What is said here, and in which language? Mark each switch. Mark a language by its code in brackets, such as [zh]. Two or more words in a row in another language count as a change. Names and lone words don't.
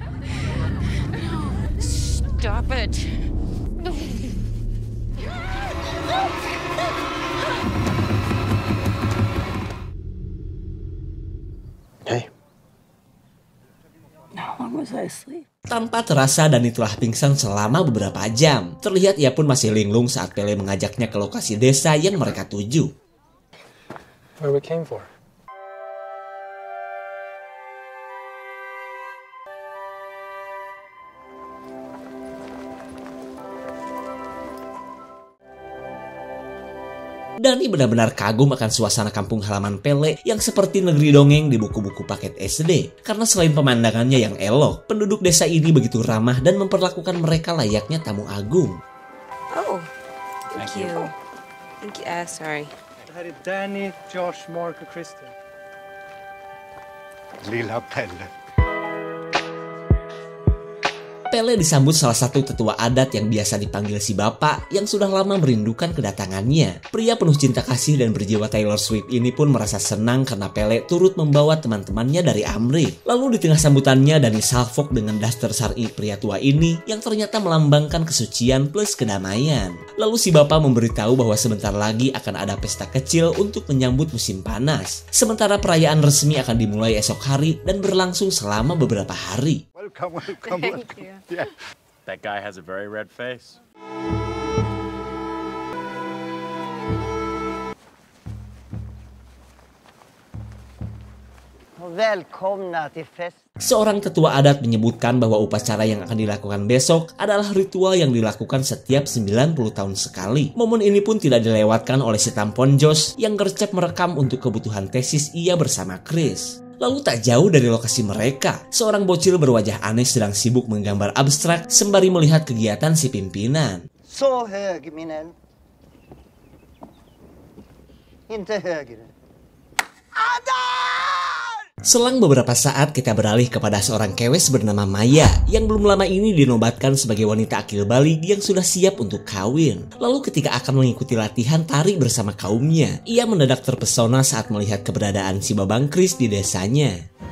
[en] Stop it. Hey. How long was I asleep? [id] Tanpa terasa Dani telah pingsan selama beberapa jam. Terlihat ia pun masih linglung saat Pele mengajaknya ke lokasi desa yang mereka tuju. [en] Where we came for. [id] Dani benar-benar kagum akan suasana kampung halaman Pele yang seperti negeri dongeng di buku-buku paket SD. Karena selain pemandangannya yang elok, penduduk desa ini begitu ramah dan memperlakukan mereka layaknya tamu agung. [en] Oh, thank you. Thank you. Sorry. [sv] Det här är Danny, Josh, Mark och Kristen. Lilla Pelle. [id] Pele disambut salah satu tetua adat yang biasa dipanggil si bapak yang sudah lama merindukan kedatangannya. Pria penuh cinta kasih dan berjiwa Taylor Swift ini pun merasa senang karena Pele turut membawa teman-temannya dari Amrik. Lalu di tengah sambutannya, Dani salfok dengan daster syar'i pria tua ini yang ternyata melambangkan kesucian plus kedamaian. Lalu si bapak memberitahu bahwa sebentar lagi akan ada pesta kecil untuk menyambut musim panas. Sementara perayaan resmi akan dimulai esok hari dan berlangsung selama beberapa hari. [en] Welcome. Thank you. Yeah. That guy has a very red face. [sv] Välkomna till fest. [id] Seorang tetua adat menyebutkan bahwa upacara yang akan dilakukan besok adalah ritual yang dilakukan setiap 90 tahun sekali. Momen ini pun tidak dilewatkan oleh si tampon Josh yang gercep merekam untuk kebutuhan tesis ia bersama Chris. Lalu tak jauh dari lokasi mereka, seorang bocil berwajah aneh sedang sibuk menggambar abstrak sembari melihat kegiatan si pimpinan. [sv] Så hög min eld. Inte högre. [id] Selang beberapa saat kita beralih kepada seorang kewes bernama Maya yang belum lama ini dinobatkan sebagai wanita akil balik yang sudah siap untuk kawin. Lalu ketika akan mengikuti latihan tari bersama kaumnya, ia mendadak terpesona saat melihat keberadaan si babang Chris di desanya.